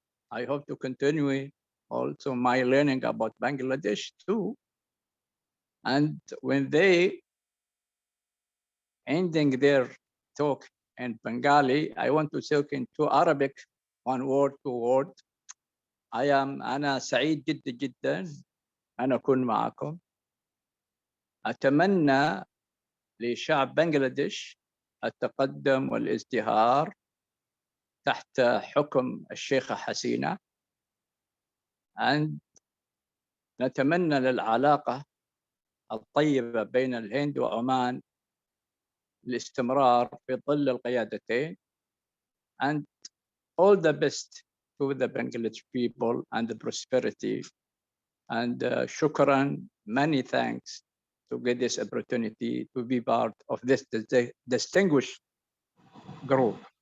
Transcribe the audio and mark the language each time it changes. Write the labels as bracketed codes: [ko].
[en] I hope to continue also my learning about Bangladesh too. And when they ending their talk in Bengali, I want to talk into Arabic, one word, two word. [ar] أنا سعيد جدا جدا أن أكون معكم. أتمنى لشعب بنغلاديش التقدم والازدهار تحت حكم الشيخة حسينة. نتمنى للعلاقة الطيبة بين الهند وعمان الاستمرار في ظل القيادتين. [en] And all the best to the Bangladesh people and the prosperity. And shukran, many thanks to get this opportunity to be part of this distinguished group.